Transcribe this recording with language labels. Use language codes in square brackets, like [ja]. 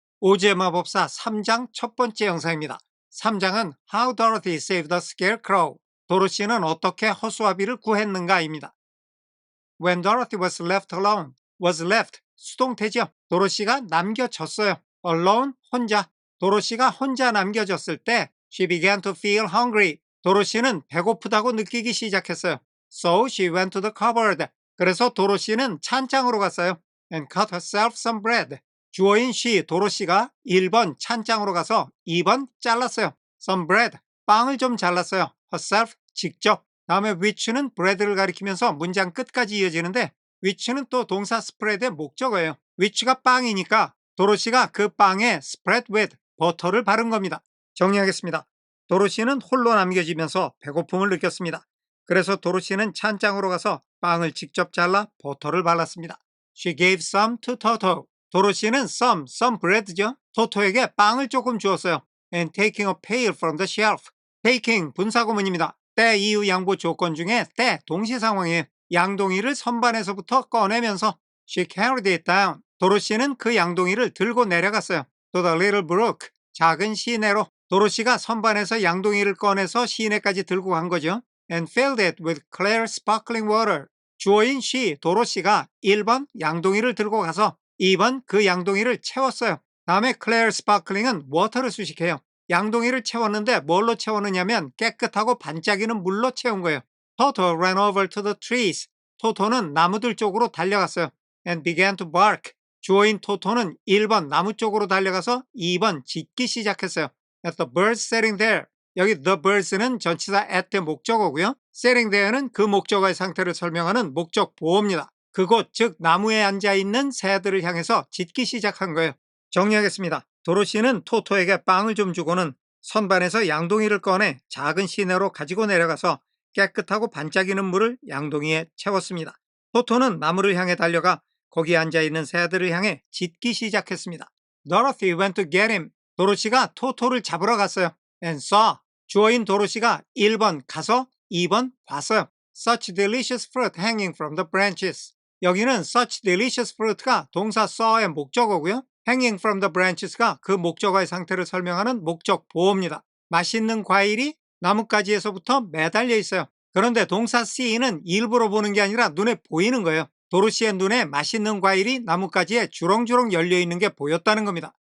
[ko] 오즈의 마법사 3장 첫 번째 영상입니다. 3장은 [en] How Dorothy Saved the Scarecrow. [ko] 도로시는 어떻게 허수아비를 구했는가입니다. [en] When Dorothy was left alone, was left, [ko] 수동태죠. 도로시가 남겨졌어요. alone, 혼자. 도로시가 혼자 남겨졌을 때 [en] she began to feel hungry. [ko] 도로시는 배고프다고 느끼기 시작했어요. [en] So she went to the cupboard. [ko] 그래서 도로시는 찬장으로 갔어요. [en] And cut herself some bread. [ko] 주어인 she, 도로시가 1번 찬장으로 가서 2번 잘랐어요. Some bread, 빵을 좀 잘랐어요. herself, 직접. 다음에 which는 bread를 가리키면서 문장 끝까지 이어지는데 which는 또 동사 spread의 목적어예요. which가 빵이니까 도로시가 그 빵에 spread with, 버터를 바른 겁니다. 정리하겠습니다. 도로시는 홀로 남겨지면서 배고픔을 느꼈습니다. 그래서 도로시는 찬장으로 가서 빵을 직접 잘라 버터를 발랐습니다. [en] She gave some to Toto. [ko] 도로시는 [en] some bread죠. [ko] 토토에게 빵을 조금 주었어요. [en] And taking a pail from the shelf. [ko] taking, 분사구문입니다. 때, 이유, 양보 조건 중에 때, 동시상황이에요. 양동이를 선반에서부터 꺼내면서 [en] She carried it down. [ko] 도로시는 그 양동이를 들고 내려갔어요. [en] To the little brook. [ko] 작은 시내로. 도로시가 선반에서 양동이를 꺼내서 시내까지 들고 간 거죠. [en] And filled it with clear sparkling water. [ko] 주어인 she, 도로시가 1번 양동이를 들고 가서 2번 그 양동이를 채웠어요. 다음에 clear sparkling은 water를 수식해요. 양동이를 채웠는데 뭘로 채웠느냐면 깨끗하고 반짝이는 물로 채운 거예요. [en] Toto ran over to the trees. [ko] 토토는 나무들 쪽으로 달려갔어요. [en] And began to bark. [ko] 주어인 토토는 1번 나무 쪽으로 달려가서 2번 짖기 시작했어요. [en] At the birds sitting there. [ko] 여기 the birds는 전치사 at의 목적어고요. sitting there는 그 목적어의 상태를 설명하는 목적 보어입니다. 그곳, 즉 나무에 앉아있는 새들을 향해서 짖기 시작한 거예요. 정리하겠습니다. 도로시는 토토에게 빵을 좀 주고는 선반에서 양동이를 꺼내 작은 시내로 가지고 내려가서 깨끗하고 반짝이는 물을 양동이에 채웠습니다. 토토는 나무를 향해 달려가 거기 앉아있는 새들을 향해 짖기 시작했습니다. [en] Dorothy went to get him. [ko] 도로시가 토토를 잡으러 갔어요. [en] And saw. [ko] 주어인 도로시가 1번 가서 2번 봤어요. [en] Such delicious fruit hanging from the branches. [ko] 여기는 such delicious fruit가 동사 saw의 목적어고요. hanging from the branches가 그 목적어의 상태를 설명하는 목적 보어입니다. 맛있는 과일이 나뭇가지에서부터 매달려 있어요. 그런데 동사 see는 일부러 보는 게 아니라 눈에 보이는 거예요. 도로시의 눈에 맛있는 과일이 나뭇가지에 주렁주렁 열려있는 게 보였다는 겁니다.